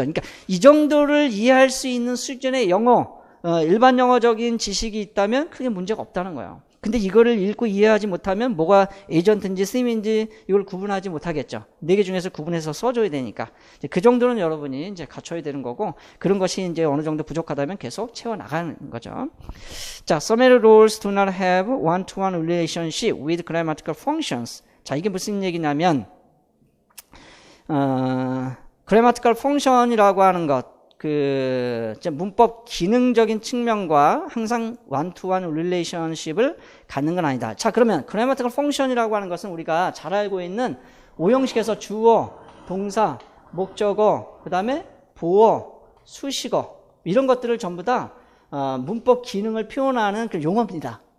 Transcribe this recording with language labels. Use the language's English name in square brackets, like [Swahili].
[Korean] 그러니까 이 정도를 이해할 수 있는 수준의 영어, 일반 영어적인 지식이 있다면 크게 문제가 없다는 거예요. 근데 이거를 읽고 이해하지 못하면 뭐가 에이전트인지 theme인지 이걸 구분하지 못하겠죠. 4개 중에서 구분해서 써줘야 되니까. 그 정도는 여러분이 이제 갖춰야 되는 거고, 그런 것이 이제 어느 정도 부족하다면 계속 채워나가는 거죠. [English] 자, summary rules do not have one-to-one relationship with grammatical functions. [Korean] 자, 이게 무슨 얘기냐면, grammatical function이라고 하는 것, 문법 기능적인 측면과 항상 one-to-one relationship을 갖는 건 아니다. 자, 그러면 grammatical function이라고 하는 것은 우리가 잘 알고 있는 5형식에서 주어, 동사, 목적어, 그 다음에 보어, 수식어, 이런 것들을 전부 다 문법 기능을 표현하는 그 용어입니다.